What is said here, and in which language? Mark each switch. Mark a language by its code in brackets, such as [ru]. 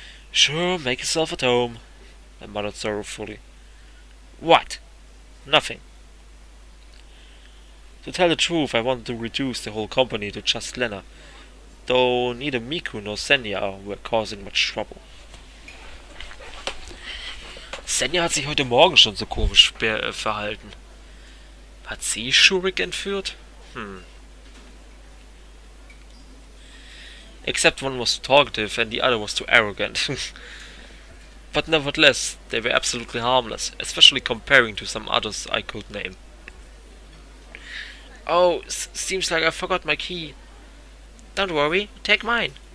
[en] Sure, make yourself at home, I muttered sorrowfully. What? Nothing. To tell the truth, I wanted to reduce the whole company to just Lena, though neither Miku nor Senya were causing much trouble. [de] Senya hat sich heute Morgen schon so komisch verhalten. Hat sie Shurik entführt? [en] Except one was too talkative and the other was too arrogant. But nevertheless, they were absolutely harmless, especially comparing to some others I could name. Oh, seems like I forgot my key. Don't worry, take mine.